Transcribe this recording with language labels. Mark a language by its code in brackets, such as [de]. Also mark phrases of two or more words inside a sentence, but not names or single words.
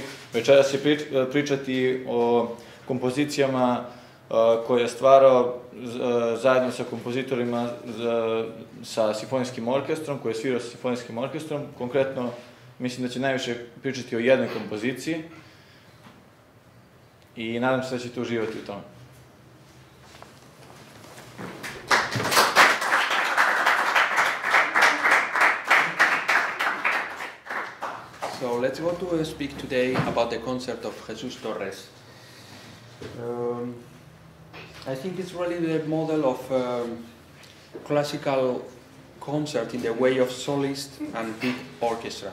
[sr] Večeras će pričati o kompozicijama koje je stvarao zajedno sa kompozitorima sa simfonijskim orkestrom, koje je svirao sa simfonijskim orkestrom. Konkretno, mislim da će najviše pričati o jednoj kompoziciji i nadam se da ćete uživati u tome. [en] So let's go to speak today about the concert of Jesus Torres. I think it's really the model of classical concert in the way of solist and big orchestra.